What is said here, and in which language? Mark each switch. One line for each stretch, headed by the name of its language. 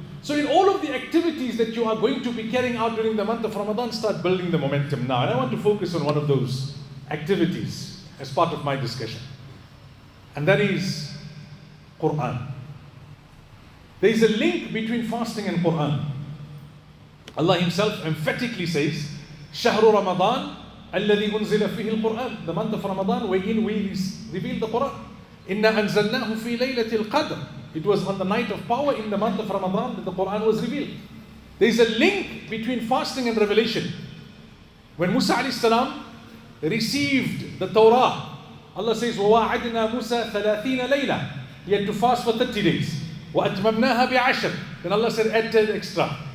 English: So in all of the activities that you are going to be carrying out during the month of Ramadan, start building the momentum now. And I want to focus on one of those activities as part of my discussion. And that is Qur'an. There is a link between fasting and Qur'an. Allah Himself emphatically says,
Arabic: شهر رمضان الذي أنزل فيه القرآن.
English: The month of Ramadan wherein we reveal the Qur'an.
Arabic: إنا أنزلناه في ليلة القدر.
English: It was on the night of power in the month of Ramadan that the Qur'an was revealed. There is a link between fasting and revelation. When Musa alayhi salam received the Torah, Allah says,
Arabic: وَوَاعَدْنَا مُوسَى 30 لَيْلَةً.
English: He had to fast for 30 days.
Arabic: وَأَتْمَمْنَاهَا بِعَشْرٍ.
English: Then Allah said, add 10 extra.